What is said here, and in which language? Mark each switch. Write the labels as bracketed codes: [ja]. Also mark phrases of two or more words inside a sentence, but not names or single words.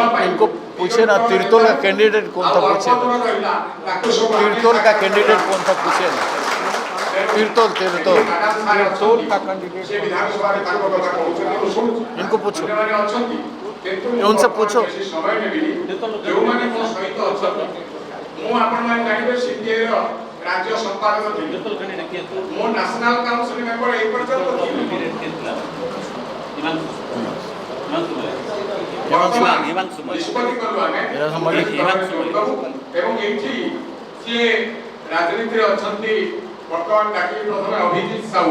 [hi] इनको पूछे ना तीर्थोल का कैंडिडेट कौन था पूछे तीर्थोल का कैंडिडेट कौन था पूछे ना तीर्थोल तीर्थोल का कैंडिडेट इनको पूछो उनसे पूछो [or] ମୁଁ ଆପଣମାନେ ଜାଣିବେ ସିପିଆଇ ର ରାଜ୍ୟ ସମ୍ପାଦକ ଥିଲି ମୁଁ ନ୍ୟାସନାଲ କାଉନସିଲ ମେମ୍ବର ଏଇ ପର୍ଯ୍ୟନ୍ତ ଥିଲି ନିଷ୍ପତ୍ତି କଲୁ ଆମେ ଏବଂ ଏଇଠି ସିଏ ରାଜନୀତିରେ ଅଛନ୍ତି ବର୍ତ୍ତମାନ ଡାକି ପ୍ରଥମେ ଅଭିଜିତ ସାହୁ।